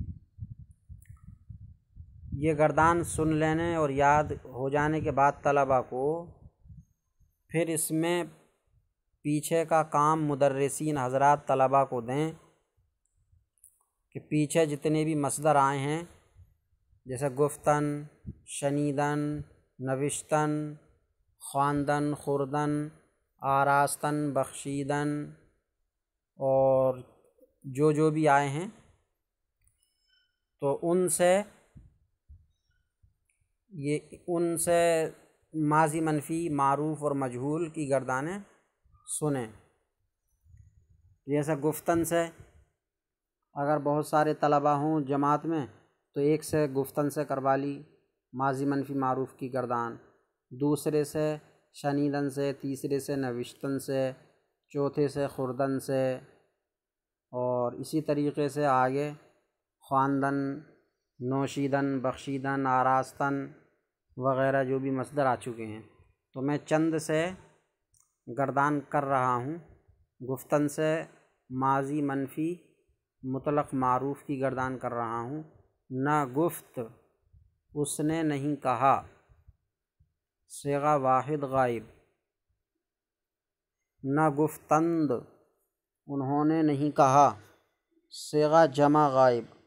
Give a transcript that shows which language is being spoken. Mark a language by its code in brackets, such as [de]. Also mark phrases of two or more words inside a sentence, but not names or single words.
[ur] یہ گردان سن لینے اور یاد ہو جانے کے بعد طلباء کو پھر اس میں پیچھے کا کام مدرسین حضرات طلباء کو دیں کہ پیچھے جتنے بھی مصدر آئے ہیں جیسے [fa] گفتن، شنیدن، نوشتن، خواندن، خوردن، آراستن، بخشیدن [ur] اور جو بھی آئے ہیں تو ان سے ماضی منفی، معروف اور مجہول کی گردانیں سنیں۔ جیسے گفتن سے اگر بہت سارے طلباء ہوں جماعت میں تو ایک سے گفتن سے کروا لی ماضی منفی معروف کی گردان، دوسرے سے شنیدن سے، تیسرے سے نوشتن سے، چوتھے سے خوردن سے، اور اسی طریقے سے آگے [fa] خواندن، نوشیدن، بخشیدن، آراستن [ur] وغیرہ جو بھی مصدر آ چکے ہیں۔ تو میں چند سے گردان کر رہا ہوں۔ گفتن سے ماضی منفی مطلق معروف کی گردان کر رہا ہوں۔ [fa] نہ گفت [ur] اس نے نہیں کہا، صیغہ واحد غائب، [fa] نہ گفتند [ur] انہوں نے نہیں کہا، صیغہ جمع غائب،